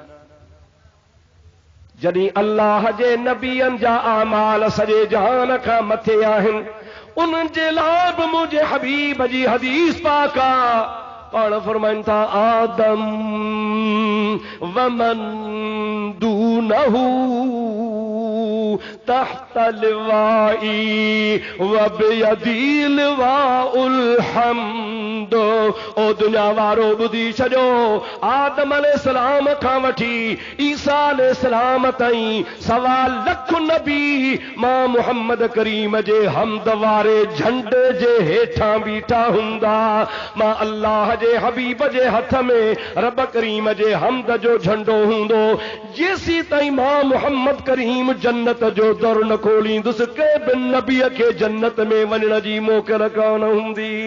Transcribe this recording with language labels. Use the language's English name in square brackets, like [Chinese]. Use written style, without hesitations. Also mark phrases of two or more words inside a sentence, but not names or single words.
[Sindhi] जॾहिं अल्लाह जे नबियनि जा अमाल सॼे जहान खां मथे आहिनि उन्हनि जे लाइ बि मुंहिंजे हबीब जी हदीस पाक आहे पाण फरमाइनि था आदम [Arabic] ومن دونه تحت لوائي وبيدي لواء الحمد [Sindhi] ओ दुनिया वारो ॿुधी छॾियो आदम अलैहिस्सलाम खां वठी ईसा अलैहिस्सलाम ताईं 1.25 लख नबी मां मुहम्मद करीम जे हमद वारे झंडे जे हेठां बीठा हूंदा मां अल्लाह जे हबीब जे हथ में रब करीम जे हमद जो झंडो हूंदो जेसी ताईं मां मुहम्मद करीम जन्नत जो दर न खोलींदुसि कंहिं बि नबीअ खे जन्नत में वञण जी मोकल कान हूंदी